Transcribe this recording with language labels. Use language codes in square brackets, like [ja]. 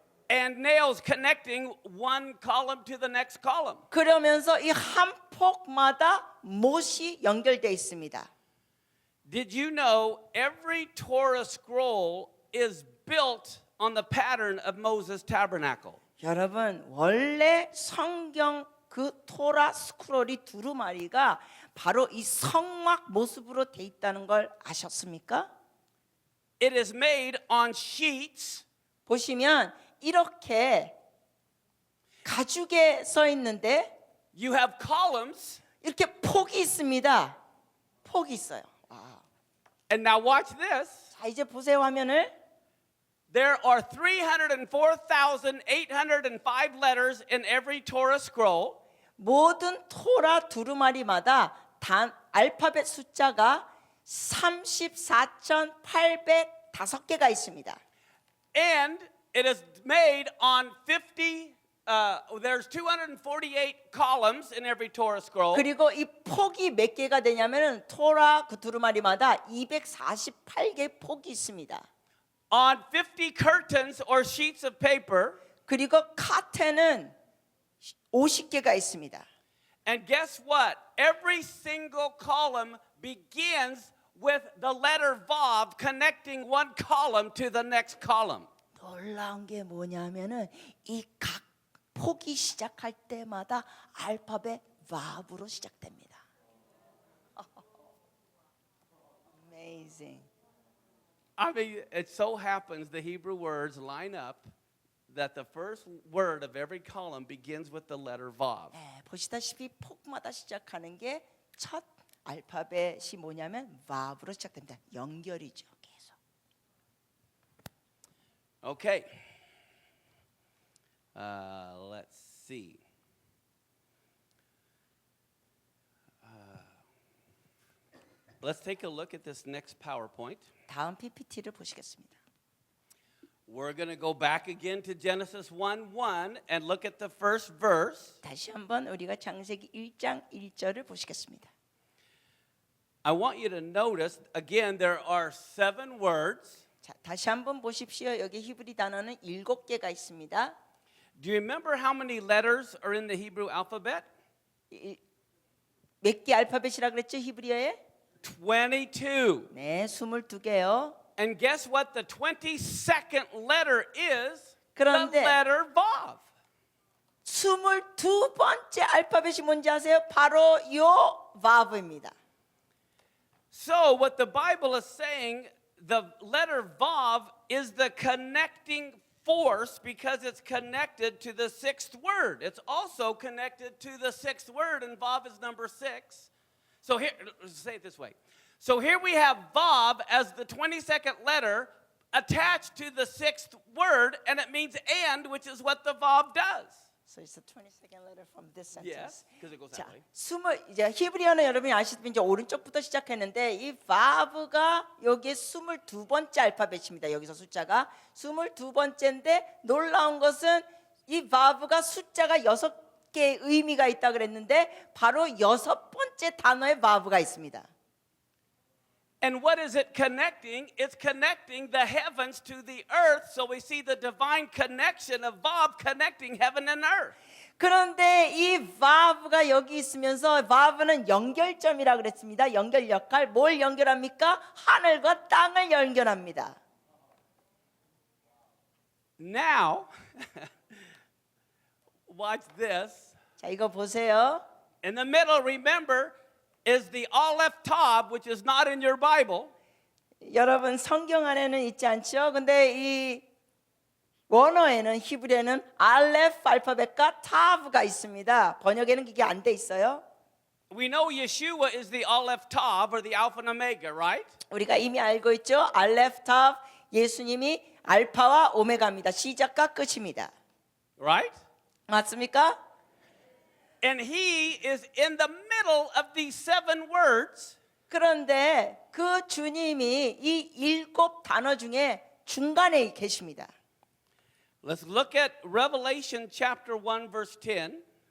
[en] and nails connecting one column to the next column. [ko] 그러면서 이 한 폭마다 못이 연결되어 있습니다. [en] Did you know every Torah scroll is built on the pattern of Moses' tabernacle? [ko] 여러분 원래 성경 그 토라 스크롤이 두루마리가 바로 이 성막 모습으로 돼 있다는 걸 아셨습니까? [en] It is made on sheets [ko] 보시면 이렇게 가죽에 써 있는데 [en] you have columns, [ko] 이렇게 폭이 있습니다. 폭이 있어요. [en] and now watch this. [ko] 자 이제 보세요 화면을. [en] There are 304,805 letters in every Torah scroll. [ko] 모든 토라 두루마리마다 단 알파벳 숫자가 34,805개가 있습니다. [en] And it is made on 50 there's 248 columns in every Torah scroll. [ko] 그리고 이 폭이 몇 개가 되냐면은 토라 그 두루마리마다 248개 폭이 있습니다. [en] On 50 curtains or sheets of paper. [ko] 그리고 카텐은 50개가 있습니다. [en] And guess what? Every single column begins with the letter Vav connecting one column to the next column. [ko] 놀라운 게 뭐냐면은 이 각 폭이 시작할 때마다 알파벳 Vav로 시작됩니다. [en] Amazing. I mean, it so happens the Hebrew words line up that the first word of every column begins with the letter Vav. [ko] 네, 보시다시피 폭마다 시작하는 게 첫 알파벳이 뭐냐면 Vav로 시작됩니다. 연결이죠, 계속. [en] Okay. Let's see. Let's take a look at this next PowerPoint. [ko] 다음 PPT를 보시겠습니다. [en] We're going to go back again to Genesis 1:1 and look at the first verse. [ko] 다시 한번 우리가 창세기 1장 1절을 보시겠습니다. [en] I want you to notice again there are 7 words. [ko] 자, 다시 한번 보십시오. 여기 히브리 단어는 7개가 있습니다. [en] Do you remember how many letters are in the Hebrew alphabet? [ko] 몇 개 알파벳이라 그랬죠, 히브리어에? [en] 22. [ko] 네, 22개요. [en] And guess what the 22nd letter is? [ko] 그런데- [en] The letter Vav. [ko] 22번째 알파벳이 뭔지 아세요? 바로 요 바브입니다. [en] So what the Bible is saying, the letter Vav is the connecting force because it's connected to the 6th word. It's also connected to the 6th word, and Vav is number 6. So here, let's say it this way. So here we have Vav as the 22nd letter attached to the 6th word, and it means and, which is what the Vav does. So it's the 22nd letter from this Yes, sentence. because it goes [ko] 자, [en] that way. [ko] 이제 히브리어는 여러분이 아시다시피 이제 오른쪽부터 시작했는데 이 바브가 여기에 22번째 알파벳입니다. 여기서 숫자가 22번째인데 놀라운 것은 이 바브가 숫자가 6개의 의미가 있다 그랬는데 바로 6번째 단어에 바브가 있습니다. [en] And what is it connecting? It's connecting the heavens to the earth. So we see the divine connection of Vav connecting heaven and earth. [ko] 그런데 이 바브가 여기 있으면서 바브는 연결점이라 그랬습니다. 연결 역할 뭘 연결합니까? 하늘과 땅을 연결합니다. [en] Now, watch this. [ko] 자, 이거 보세요. [en] In the middle, remember, is the Aleph Tav, which is not in your Bible. [ko] 여러분 성경 안에는 있지 않죠? 근데 이 원어에는 히브리어는 알레프 알파벳과 타브가 있습니다. 번역에는 그게 안 돼 있어요. [en] We know Yeshua is the Aleph Tav or the Alpha and Omega, right? [ko] 우리가 이미 알고 있죠? 알레프 타브 예수님이 알파와 오메가입니다. 시작과 끝입니다. [en] Right? [ko] 맞습니까? [en] And he is in the middle of these 7 words. [ko] 그런데 그 주님이 이 7 단어 중에 중간에 계십니다. [en] Let's look at Revelation chapter 1 verse 10.